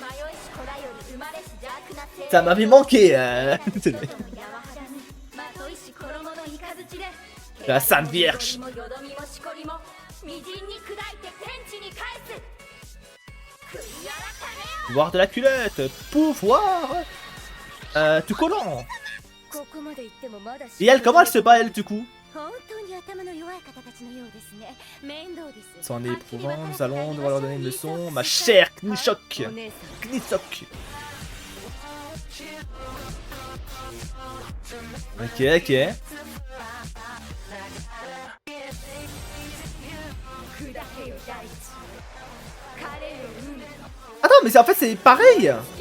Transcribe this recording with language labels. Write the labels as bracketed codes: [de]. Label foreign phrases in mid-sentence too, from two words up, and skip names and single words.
[fr] Ça m'avait manqué. La Sainte Vierge. Pouvoir de la culotte. Pouvoir tout collant. [ja] ここまで行ってもまだ [fr] Et elle, comment elle se bat elle du coup? [ja] 本当に頭の弱い方たちのようですね。面倒です。 [fr] C'en est éprouvant, nous allons devoir leur donner une leçon. Ma chère Knishok. [ja] お姉さん [fr] Knishok. Ok, ok. Attends, mais en fait c'est pareil.